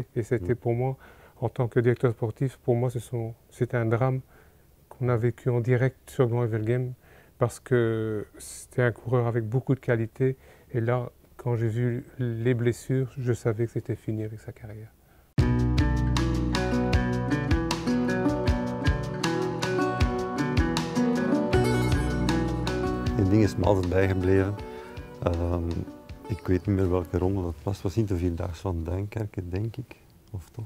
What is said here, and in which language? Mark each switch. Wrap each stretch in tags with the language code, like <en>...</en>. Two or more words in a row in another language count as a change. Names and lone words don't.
<fr>Et c'était pour moi, en tant que directeur sportif, pour moi, c'était un drame qu'on a vécu en direct sur Grand-Evelgem, parce que c'était un coureur avec beaucoup de qualité. Et là, quand j'ai vu les blessures, je savais que c'était fini avec sa carrière.</fr> <nl>Eén ding is me altijd bijgebleven. Ik weet niet meer welke ronde dat was. Het was niet de Vierdaagse van Duinkerke, denk ik. Of toch?</nl>